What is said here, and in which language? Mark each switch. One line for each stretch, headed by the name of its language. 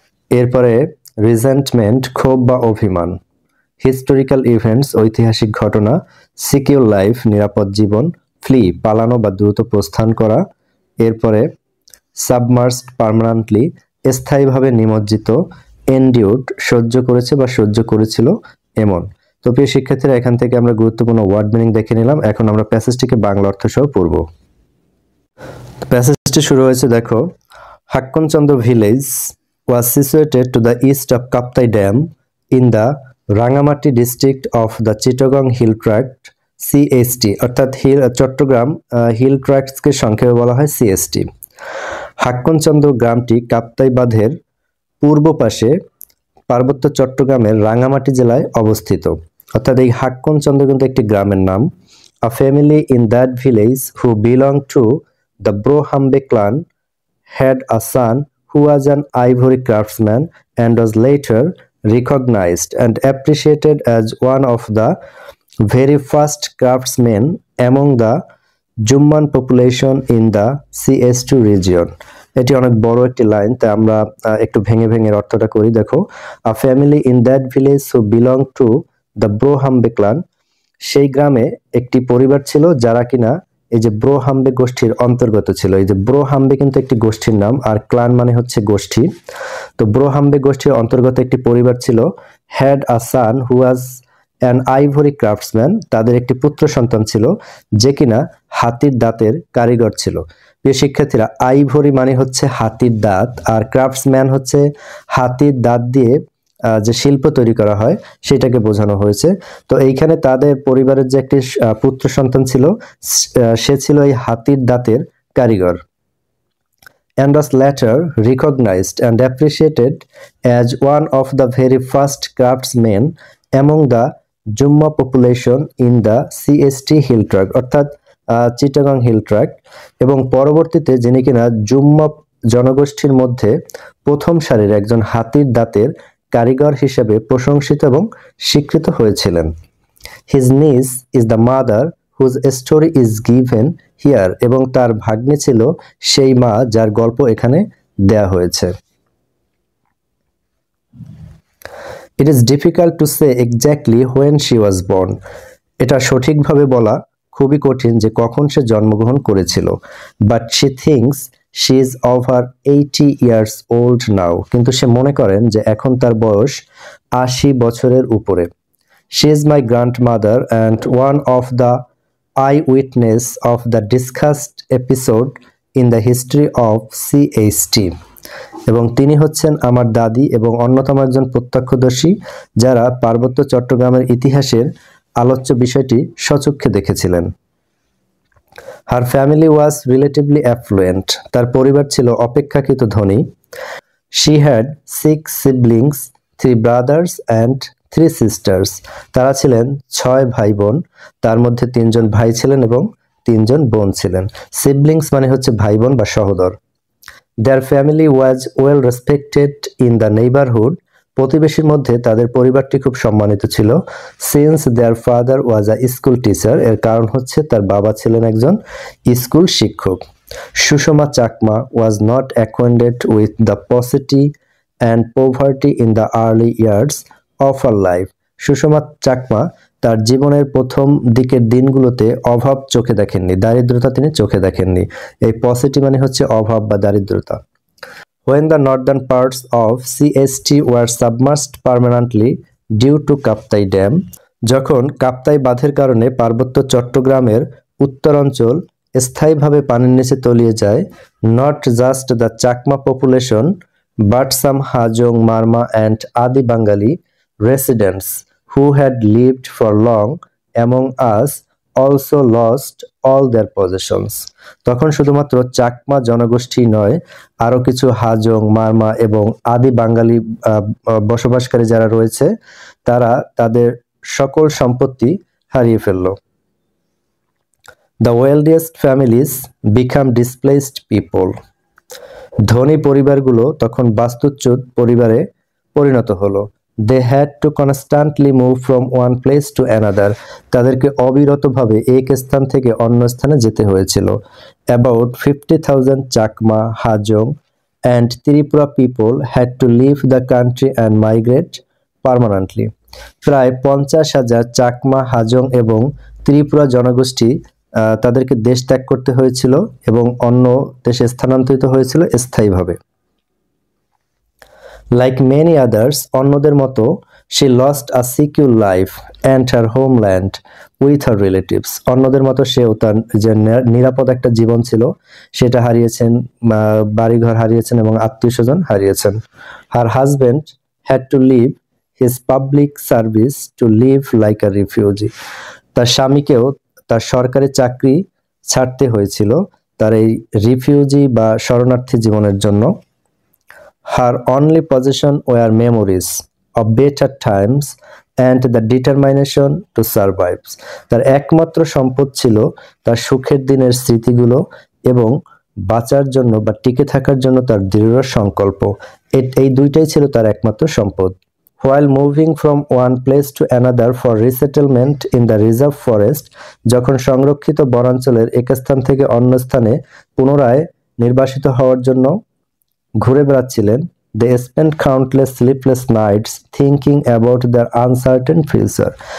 Bangla: এরপরে রিজেন্টমেন্ট ক্ষোভ বা অভিমান, হিস্টোরিক্যাল ইভেন্টস ঐতিহাসিক ঘটনা, সিকিউর লাইফ নিরাপদ জীবন, ফ্লি পালানো বা দ্রুত প্রস্থান করা, এরপরে সাবমার্সড পার্মানেন্টলি স্থায়ীভাবে নিমজ্জিত, এন্ডিউড সহ্য করেছে বা সহ্য করেছিল এমন। তো প্রিয় শিক্ষার্থীরা, এখান থেকে আমরা গুরুত্বপূর্ণ ওয়ার্ড মিনিং দেখে নিলাম। এখন আমরা প্যাসেজটিকে বাংলা অর্থ সহ পড়ব।
English: প্যাসেজটি শুরু হয়েছে,
Bangla: দেখো, হাক্কনচন্দ্র village
English: was situated to the east of Kaptai Dam in the Rangamati district of the Chittagong Hill Tract CST,
Bangla: অর্থাৎ চট্টগ্রাম হিল ট্র্যাক্টসকে সংক্ষেপে বলা হয় CST। হাক্কনচন্দ্র গ্রামটি কাপ্তাই বাঁধের পূর্ব পাশে পার্বত্য চট্টগ্রামের রাঙ্গামাটি জেলায় অবস্থিত। অর্থাৎ এই হাক্কনচন্দ্র কিন্তু একটি গ্রামের নাম।
English: A family in that village who belonged to the Brohambe clan had a son who was an ivory craftsman and was later recognized and appreciated as one of the very first craftsmen among the Jumman population in the CS2 region.
Bangla: এটি অনেক বড় একটি line, তাই আমরা একটু ভেঙে ভেঙে অর্থটা করি। দেখো,
English: a family in that village who belonged to the Brohambe clan,
Bangla: সেই গ্রামে একটি পরিবার ছিল যারা কিনা এই যে ব্রোহাম্বে গোষ্ঠীর অন্তর্গত ছিল। এই যে ব্রোহাম্বে কিন্তু একটি গোষ্ঠীর নাম, আর ক্লান মানে হচ্ছে গোষ্ঠী। তো ব্রোহাম্বে গোষ্ঠীর অন্তর্গত একটি পরিবার ছিল,
English: had a son who was an ivory craftsman,
Bangla: তাদের একটি পুত্র সন্তান ছিল যে কিনা হাতির দাঁতের কারিগর ছিল। প্রিয় শিক্ষার্থীরা, আইভরি মানে হচ্ছে হাতির দাঁত, আর ক্রাফটসম্যান হচ্ছে হাতির দাঁত দিয়ে যে শিল্প তৈরি করা হয় সেটাকে বোঝানো হয়েছে। তো এইখানে তাদের পরিবারের যে একটি পুত্র সন্তান ছিল, সে ছিল এই হাতির দাঁতের কারিগর।
English: and was later recognized and appreciated as one of the very first craftsmen among the Jumma population in the CST Hill Tract,
Bangla: অর্থাৎ চিটাগং হিল ট্র্যাক্ট, এবং পরবর্তীতে যিনি কিনা জুম্মা জনগোষ্ঠীর মধ্যে প্রথম সারির একজন হাতির দাঁতের কারিগর হিসেবে প্রশংসিত এবং স্বীকৃত হয়েছিলেন।
English: His niece is the mother whose story is given here,
Bangla: এবং তার ভাগ্নে ছিল সেই মা যার গল্প এখানে দেয়া হয়েছে।
English: It is difficult to say exactly when she was born.
Bangla: এটা সঠিকভাবে বলা খুবই কঠিন যে কখন সে জন্মগ্রহণ করেছিল।
English: But she thinks she is over 80 years old now.
Bangla: কিন্তু সে মনে করেন যে এখন তার বয়স 80 বছরের উপরে।
English: She is my grandmother and one of the eyewitness of the discussed episode in the history of CHT.
Bangla: এবং তিনি হচ্ছেন আমার দাদি এবং অন্যতম একজন প্রত্যক্ষদর্শী যারা পার্বত্য চট্টগ্রামের ইতিহাসের আলোচ্য বিষয়টি স্বচক্ষে দেখেছিলেন।
English: Her family was relatively affluent.
Bangla: তার পরিবার ছিল অপেক্ষাকৃত ধনী।
English: She had 6 siblings, 3 brothers and 3 sisters.
Bangla: তারা ছিলেন 6 ভাই বোন, তার মধ্যে 3 জন ভাই ছিলেন এবং 3 জন বোন ছিলেন। Siblings মানে হচ্ছে ভাই বোন বা সহোদর।
English: Their family was well respected in the neighborhood.
Bangla: প্রতিবেশীর মধ্যে তাদের পরিবারটি খুব সম্মানিত ছিল।
English: Since their father was a school teacher,
Bangla: এর কারণ হচ্ছে তার বাবা ছিলেন একজন স্কুল শিক্ষক।
English: Sushma Chakma was not acquainted with the paucity and poverty in the early years of her life.
Bangla: Sushma Chakma তার জীবনের প্রথম দিকের দিনগুলোতে অভাব চোখে দেখেননি, দারিদ্রতা তিনি চোখে দেখেননি। এই পসিটি মানে হচ্ছে অভাব বা দারিদ্রতা।
English: When the northern parts of CHT were submerged permanently due to Kaptai Dam,
Bangla: যখন কাপ্তাই বাঁধের কারণে পার্বত্য চট্টগ্রামের উত্তরাঞ্চল স্থায়ীভাবে পানির নিচে তলিয়ে যায়,
English: not just the Chakma population but some Hajong, Marma and Adi Bengali residents who had lived for long among us also lost all their possessions.
Bangla: তখন শুধুমাত্র চাকমা জনগোষ্ঠী নয়, আরো কিছু হাজং, মারমা এবং আদি বাঙালি বসবাসকারী যারা রয়েছে তারা তাদের সকল সম্পত্তি হারিয়ে ফেলল।
English: The wealthiest families become displaced people.
Bangla: ধনী পরিবারগুলো তখন বাস্তুচ্যুত পরিবারে পরিণত হলো।
English: They had to constantly move from one place to another.
Bangla: তাদেরকে অবিরতভাবে এক স্থান থেকে অন্য স্থানে যেতে হয়েছিল।
English: About 50,000 Chakma, Hajong and Tripura people had to leave the country and migrate permanently.
Bangla: প্রায় 50,000 চাকমা, হাজং এবং ত্রিপুরা জনগোষ্ঠী তাদেরকে দেশ ত্যাগ করতে হয়েছিল এবং অন্য দেশে স্থানান্তরিত হয়েছিল স্থায়ীভাবে।
English: Like many others,
Bangla: অন্যদের মতো
English: she lost a secure life and her homeland with her relatives.
Bangla: অন্যদের মতো সেও তার যে নিরাপদ একটা জীবন ছিল সেটা হারিয়েছেন, বাড়িঘর হারিয়েছেন এবং আত্মীয়স্বজন হারিয়েছেন।
English: Her husband had to leave his public service to live like a refugee.
Bangla: তার স্বামীকেও তার সরকারি চাকরি ছাড়তে হয়েছিল তার এই রিফিউজি বা শরণার্থী জীবনের জন্য।
English: Her only possession were memories of better times and the determination to survive.
Bangla: তার একমাত্র সম্পদ ছিল তার সুখের দিনের স্মৃতিগুলো এবং বাঁচার জন্য বা টিকে থাকার জন্য তার দৃঢ় সংকল্প। এই দুইটাই ছিল তার একমাত্র সম্পদ।
English: While moving from one place to another for resettlement in the reserve forest,
Bangla: যখন সংরক্ষিত বনাঞ্চলের এক স্থান থেকে অন্য স্থানে পুনরায় নির্বাসিত হওয়ার জন্য ঘুরে বেড়াচ্ছিলেন,
English: they spent countless sleepless nights thinking about their uncertain future.